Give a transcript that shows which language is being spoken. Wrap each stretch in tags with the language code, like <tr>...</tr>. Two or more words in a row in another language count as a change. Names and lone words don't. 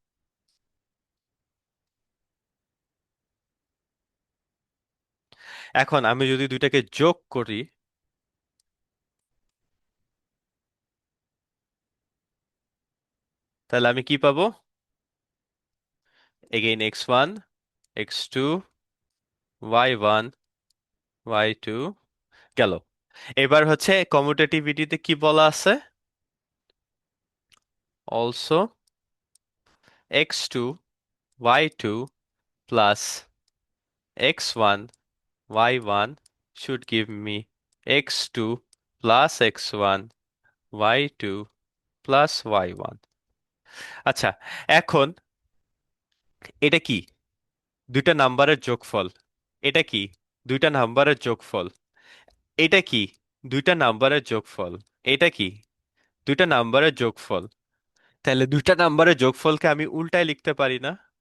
<bn>এখন আমি যদি দুইটাকে যোগ করি, তাহলে আমি কি পাবো? এগেইন x1, x2, y1, y2 গেল। এবার হচ্ছে কমিউটেটিভিটিতে কি বলা আছে?</bn> <en>অলসো x2, y2 plus x1, y1 should give me x2 plus x1, y2 plus y1।</en> <bn>আচ্ছা, এখন এটা কি? দুইটা নাম্বারের যোগফল। এটা কি? দুইটা নাম্বারের যোগফল। এটা কি? দুইটা নাম্বারের যোগফল। এটা কি? দুইটা নাম্বারের যোগফল। তাহলে দুইটা নাম্বারের যোগফলকে আমি উল্টায় লিখতে পারি না?</bn>